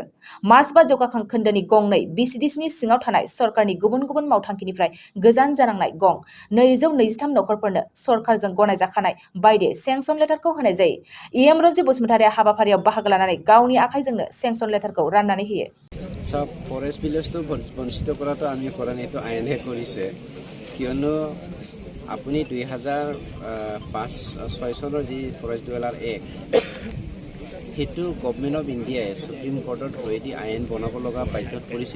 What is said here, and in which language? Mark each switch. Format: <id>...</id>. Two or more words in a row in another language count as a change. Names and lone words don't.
<brx>माजबाद जौगाखां खोन्दोनि गं 2 BCDCनि सिङाव थानाय सरकारनि गुबुन गुबुन मावथांखिनिफ्राय गोजान जानांनाय गं 223 नखरफोरनो सरकारजों गनायजाखानाय बायदि सेंसन लेटारखौ होनाय जायो। EM रन्जित बसुमतारीया हाबाफारियाव बाहागो लानानै गावनि आखाइजोंनो सेंसन लेटारखौ राननानै होयो।</brx> <as>সব ফৰেষ্ট ভিলেজটো বঞ্চিত কৰাটো আমি কৰা নাই, এইটো আইনহে কৰিছে। কিয়নো আপুনি 2005-06 চনৰ যি ফৰেষ্ট ডুৱেলাৰ এক্ট, সেইটো গভৰ্ণমেণ্ট অফ ইণ্ডিয়াই সুপ্ৰিম কোৰ্টৰ থ্ৰুৱেদি আইন বনাব লগা বাধ্যত পৰিছে।</as>